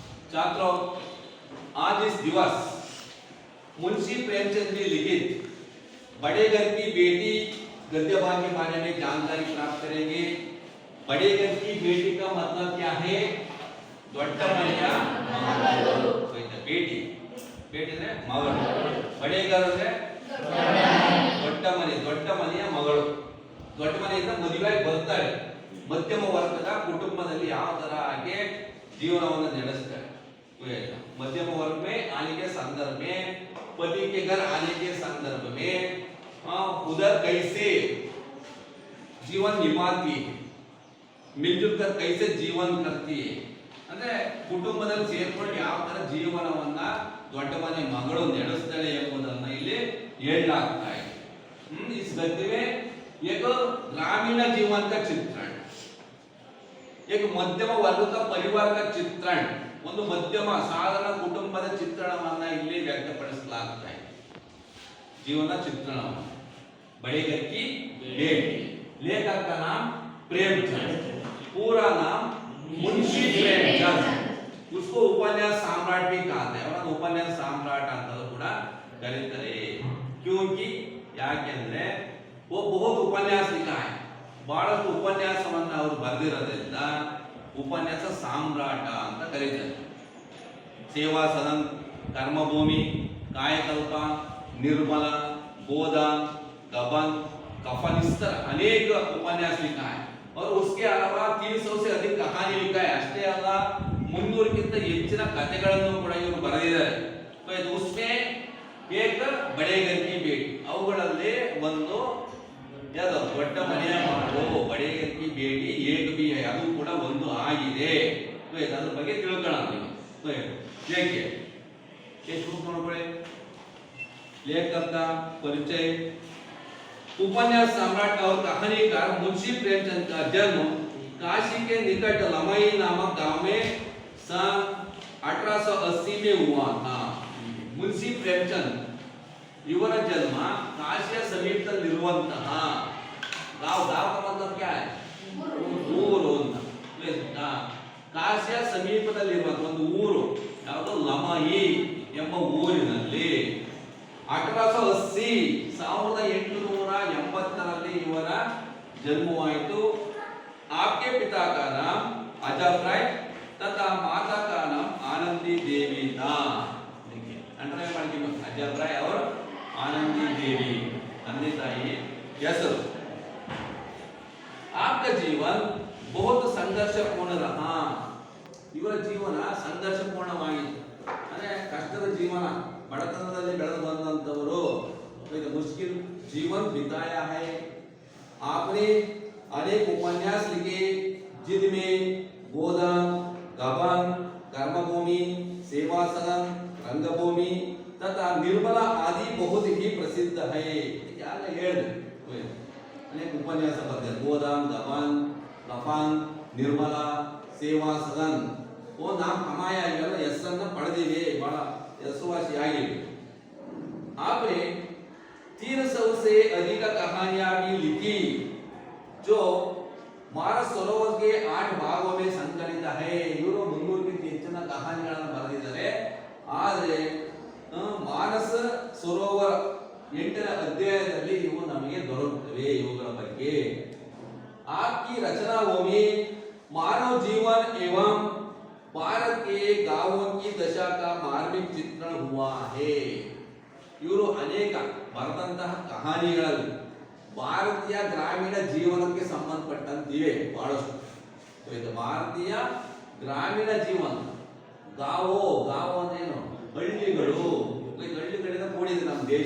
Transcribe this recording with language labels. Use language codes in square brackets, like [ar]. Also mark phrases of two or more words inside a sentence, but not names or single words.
[hi] छात्रों, आज इस दिवस मुंशी प्रेमचंद जी लिखित बड़े घर की बेटी गद्यभा के बारे में जानकारी प्राप्त करेंगे। बड़े घर की बेटी का मतलब क्या है? [kn] ದೊಡ್ಡಮನೆಯ ಮಗಳು। [hi] बेटी बेटी [kn] ಅಂದ್ರೆ ಮಗಳು। [hi] बड़े घर [kn] ಅಂದ್ರೆ ದೊಡ್ಡ ಮನೆಯ ಮಗಳು। ದೊಡ್ಡ ಮನೆಯಿಂದ ಮದುವೆಯಾಗಿ ಬರ್ತಾರೆ। ಮಧ್ಯಮ ವರ್ಗದ ಕುಟುಂಬದಲ್ಲಿ ಯಾವ ತರ ಆಗಿ जीवनವನ್ನು ನಡೆಸ್ತಾರೆ। [hi] मध्यम वर्ग में आने के संदर्भ में, पति के घर आने के संदर्भ में उधर कैसे जीवन निभाती है, मिलजुल कर कैसे जीवन करती है [kn] ಅಂದ್ರೆ ಕುಟುಂಬದಲ್ಲಿ ಸೇರ್ಕೊಂಡು ಯಾವ ತರ ಜೀವನವನ್ನ ದೊಡ್ಡ ಮನೆ ಮಗಳು ನಡೆಸ್ತಾಳೆ ಎಂಬುದನ್ನ ಇಲ್ಲಿ ಹೇಳಲಾಗ್ತಾ ಇದೆ। [hi] इस गद्य में एक ग्रामीण जीवन का चित्रण, एक मध्यम वर्ग का परिवार का चित्रण, [kn] ಒಂದು ಮಧ್ಯಮ ಸಾಧಾರಣ ಕುಟುಂಬದ ಚಿತ್ರಣವನ್ನ ಇಲ್ಲಿ ವ್ಯಕ್ತಪಡಿಸಲಾಗ್ತಾ ಇದೆ। ಜೀವನ ಚಿತ್ರಣವನ್ನು बड़े घर की बेटी। [hi] लेखक का नाम प्रेमचंद, पूरा नाम मुंशी प्रेमचंद। उसको उपन्यास सम्राट भी कहते हैं, और उपन्यास सम्राट [kn] ಅಂತಲೂ ಕೂಡ ಕರೀತಾರೆ। [hi] क्योंकि ಯಾಕೆಂದ್ರೆ वो बहुत उपन्यास लिखा है, [kn] ಬಹಳಷ್ಟು ಉಪನ್ಯಾಸವನ್ನ ಅವರು ಬರೆದಿರೋದ್ರಿಂದ [hi] उपन्यास सम्राट [kn] ಅಂತ ಕರೀತಾರೆ। [hi] सेवा सदन, कर्मभूमि, कायकल्प, निर्मल, गोदान, गबन, कफन, इस तरह अनेक उपन्यास लिखा है। और उसके अलावा 300 से अधिक कहानी लिखा है। [kn] ಅಷ್ಟೇ ಅಲ್ಲ 300ಕ್ಕಿಂತ ಹೆಚ್ಚಿನ ಕಥೆಗಳನ್ನು ಕೂಡ ಇವರು ಬರೆದಿದ್ದಾರೆ। [hi] तो उसमें एक बड़े घर की बेटी, [kn] ಅವುಗಳಲ್ಲಿ ಒಂದು ಯಾವುದು ದೊಡ್ಡ ಮನೆಯ ಮಗಳು, [hi] बड़े घर की बेटी एक भी है, [kn] ಅದು ಕೂಡ ಒಂದು ಆಗಿದೆ। ಅದರ ಬಗ್ಗೆ ತಿಳ್ಕೊಳ್ಳೋಣ ನೀವು। [hi] देखिए ये शुरू करो पड़े। लेखक का परिचय। उपन्यास सम्राट और कहानीकार मुंशी प्रेमचंद का जन्म काशी के निकट लमई नामक गांव में सन 1880 में हुआ था। मुंशी प्रेमचंद [kn] ಇವರ ಜನ್ಮ ಕಾಶಿಯ ಸಮೀಪದಲ್ಲಿರುವಂತಹ [hi] गांव का मतलब क्या है? [kn] ಊರು ಅಂತ। ಕಾಶಿಯ ಸಮೀಪದಲ್ಲಿರುವಂತಹ ಒಂದು ಊರು ಯಾವುದು? ಲಮಯಿ ಎಂಬ ಊರಿನಲ್ಲಿ 1880 1880ರಲ್ಲಿ ಇವರ जन्मवाಯಿತು। [hi] आपके पिता का नाम अजब राय तथा माता का नाम आनंदी देवी था। देखिए अंडरलाइन [kn] ಮಾಡ್ತೀವಿ, अजब राय और आनंदी देवी ತಂದೆ ತಾಯಿ ಹೆಸರು। [hi] आपका जीवन बहुत संघर्षपूर्ण रहा। [kn] ಇವರ ಜೀವನ ಸಂಘರ್ಷಪೂರ್ಣವಾಗಿತ್ತು, ಅಂದ್ರೆ ಕಷ್ಟದ ಜೀವನ, ಬಡತನದಲ್ಲಿ ಬೆಳೆದು ಬಂದಂತವರು। [hi] मुश्किल जीवन बिताया है। आपने अनेक उपन्यास लिखे जिनमें गोदान, गबन, कर्मभूमि, सेवा सदन, रंगभूमि तथा निर्मला आदि बहुत ही प्रसिद्ध है। अनेक उपन्यास [kn] बरदिದ್ದಾರೆ। गोदान, गबन, कफन, निर्मला, सेवा सदन [hi] वो नाम कमाया [kn] ಇವೆಲ್ಲ ಹೆಸರನ್ನ ಪಡೆದಿವೆ, ಬಹಳ ಹೆಸರುವಾಸಿಯಾಗಿವೆ। [hi] आपने 300 से अधिक कहानियां भी लिखी जो मानस सरोवर के 8 भागों में संकलित है। [kn] ಇವರು 300ಕ್ಕಿಂತ ಹೆಚ್ಚಿನ ಕಹಾನಿಗಳನ್ನು ಬರೆದಿದ್ದಾರೆ, ಆದರೆ ಮಾನಸ ಸರೋವರ 8ನೇ ಅಧ್ಯಾಯದಲ್ಲಿ ಇವು ನಮಗೆ ದೊರಕುತ್ತವೆ ಇವುಗಳ ಬಗ್ಗೆ। [hi] आपकी रचनाओं में मानव जीवन एवं भारत के गांवों की दशा का मार्मिक चित्रण हुआ है। [kn] ಇವರು ಅನೇಕ ಬರೆದಂತಹ ಕಹಾನಿಗಳಲ್ಲಿ ಭಾರತೀಯ ಗ್ರಾಮೀಣ ಜೀವನಕ್ಕೆ ಸಂಬಂಧಪಟ್ಟಂತಿವೆ ಬಹಳಷ್ಟು। ಇದು ಭಾರತೀಯ ಗ್ರಾಮೀಣ ಜೀವನ, ಗಾವೋ ಅಂದ್ರೇನು? ಹಳ್ಳಿಗಳು, ಹಳ್ಳಿಗಳಿಂದ ಕೂಡಿದೆ ನಮ್ಮ ದೇಶ।